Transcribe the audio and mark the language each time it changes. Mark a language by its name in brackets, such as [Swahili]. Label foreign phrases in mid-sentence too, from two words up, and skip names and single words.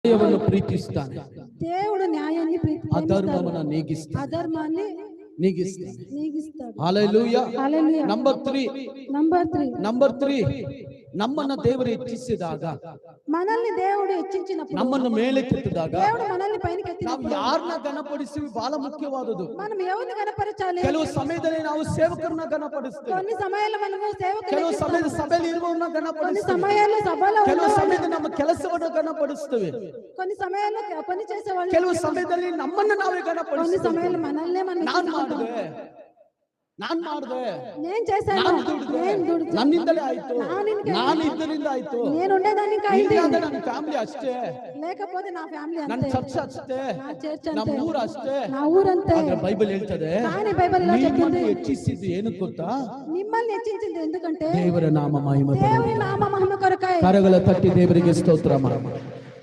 [Kannada] ನ್ಯಾಯವನ್ನು ಪ್ರೀತಿಸ್ತಾನೆ, [Telugu] దేవుడు న్యాయాన్ని [Kannada] ಅಧರ್ಮವನ್ನು ನೀಗಿಸ್ತಾನೆ, [Telugu] అధర్మాన్ని [Kannada] ನೀಗಿಸ್ತಾನೆ. [Telugu] నీగిస్తాడు. [Kannada] ಹಲ್ಲೆಲೂಯಾ. [Telugu] హల్లెలూయా. [Kannada] ನಂಬರ್ 3 [Telugu] నంబర్ 3 [Kannada] ನಮ್ಮನ್ನ ದೇವರು ಹೆಚ್ಚಿಸಿದಾಗ, [Telugu] మనల్ని దేవుడు హెచ్చించినప్పుడు, [Kannada] ನಮ್ಮನ್ನು ಮೇಲೆತ್ತಿದಾಗ [Telugu] దేవుడు మనల్ని పైకి [Kannada] ನಾವು [Telugu] ఎత్తినప్పుడు [Kannada] ಯಾರನ್ನ ಘನಪಡಿಸ್ತೀವಿ ಬಹಳ ಮುಖ್ಯವಾದದ್ದು. [Telugu] మనం ఎవరిని గణపరచాలి? [Kannada] ಕೆಲವು ಸಮಯದಲ್ಲಿ ನಾವು ಸೇವಕರನ್ನ ಘನಪಡಿಸ್ತೇವೆ, [Telugu] కొన్ని సమయాల్లో మనము సేవకులను, [Kannada] ಕೆಲವು ಸಮಯದ ಸಭೆಯಲ್ಲಿ ಇರುವವರನ್ನ [Telugu] కొన్ని [Kannada] ಘನಪಡಿಸ್ತೇವೆ, [Telugu] సమయాల్లో సభలో [Kannada] ಕೆಲವು [Telugu] ఉన్నవాళ్ళు, [Kannada] ಸಮಯದಲ್ಲಿ ನಮ್ಮ ಕೆಲಸವನ್ನು ಘನಪಡಿಸ್ತೇವೆ, [Telugu] కొన్ని సమయాల్లో పని చేసేవాళ్ళు, [Kannada] ಕೆಲವು ಸಮಯದಲ್ಲಿ ನಮ್ಮನ್ನು ನಾವೇ [Telugu] కొన్ని [Kannada] ಘನಪಡಿಸ್ತೇವೆ. [Telugu] సమయాల్లో మనల్నే మనం [Kannada] ನಾನ್ ಮಾಡಿದೆ, [Telugu] నేను చేశాను, నేను దుడిದೆ, [Kannada] ನನ್ನಿಂದಲೇ ಆಯ್ತು, ನಾನು ಇದ್ದರಿಂದ ಆಯ್ತು, [Telugu] నేను ఉండేదాన్ని [Kannada] ಇಲ್ಲ ಅಂದ್ರೆ ನನ್ನ ಫ್ಯಾಮಿಲಿ ಅಷ್ಟೇ, [Telugu] లేకపోతే నా ఫ్యామిలీ [Kannada] ನನ್ನ [Telugu] అంతే, [Kannada] ಚರ್ಚ್ ಅಷ್ಟೇ, [Telugu] నా చర్చ్ [Kannada] ನಮ್ಮ [Telugu] అంతే, [Kannada] ಊರು ಅಷ್ಟೇ. [Telugu] నా ఊరంతే. [Kannada] ಆದ್ರೆ ಬೈಬಲ್ ಹೇಳ್ತದೆ, [Telugu] కానీ బైబిల్ ఇలా చెప్పింది, [Kannada] ನಿಮ್ಮನ್ನು ಹೆಚ್ಚಿಸಿದ್ದು ಏನು ಗೊತ್ತಾ? [Telugu] మిమ్మల్ని హెచ్చించింది ఎందుకంటే [Kannada] ದೇವರ ನಾಮ ಮಹಿಮೆ. [Telugu] దేవుని నామ మహిమ కొరకై. [Kannada] ಕರಗಳ ತಟ್ಟಿ ದೇವರಿಗೆ ಸ್ತೋತ್ರ ಮಾಡಿ.